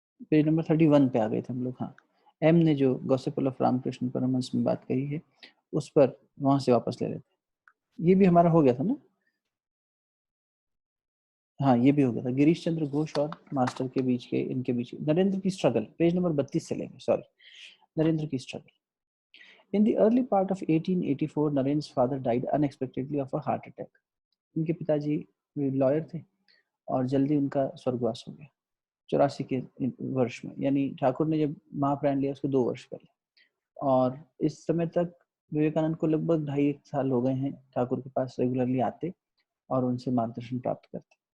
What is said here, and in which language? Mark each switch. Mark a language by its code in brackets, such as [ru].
[hi] Page number 31 पे आ गए थे हम लोग। हाँ, एम ने जो गॉसिपल ऑफ रामकृष्ण परमहंस में बात कही है उस पर वहां से वापस ले लेते। ये भी हमारा हो गया था ना। हाँ, ये भी हो गया था। गिरीश चंद्र घोष और मास्टर के बीच के इनके बीच नरेंद्र की स्ट्रगल, पेज नंबर 32 से लेंगे। सॉरी, नरेंद्र की struggle. [en] In the early part of 1884, Naren's father died unexpectedly of a heart attack. [hi] उनके पिताजी लॉयर थे और जल्दी उनका स्वर्गवास हो गया 84 के वर्ष में। यानी ठाकुर ने जब महाप्राण लिया उसके 2 वर्ष पहले, और इस समय तक विवेकानंद को लगभग 2.5 साल हो गए हैं ठाकुर के पास रेगुलरली आते और उनसे मार्गदर्शन प्राप्त करते।